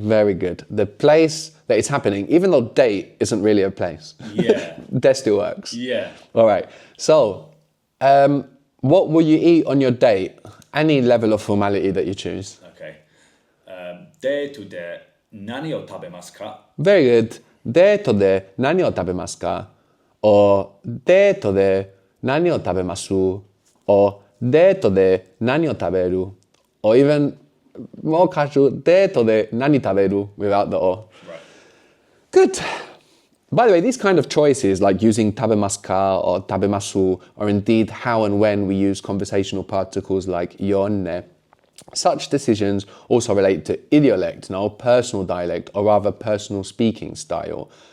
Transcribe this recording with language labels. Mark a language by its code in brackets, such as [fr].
[en] Very good. The place that it's happening, even though date isn't really a place. Yeah. There still works. Yeah. All right. So, what will you eat on your date? Any level of formality that you choose. [ja] Okay. Day to day, nani o tabemasu ka? [en] Very good. [ja] デートで何を食べますか?Or デートで何を食べます? Or デートで何を食べる? [en] Or even more casual, [ja] デートで何食べる [en] without the o. Right. Good. By the way, these kind of choices, like using 食べますか or 食べます, or indeed how and when we use conversational particles like よね, such decisions also relate to idiolect, no, personal dialect, or rather personal speaking style.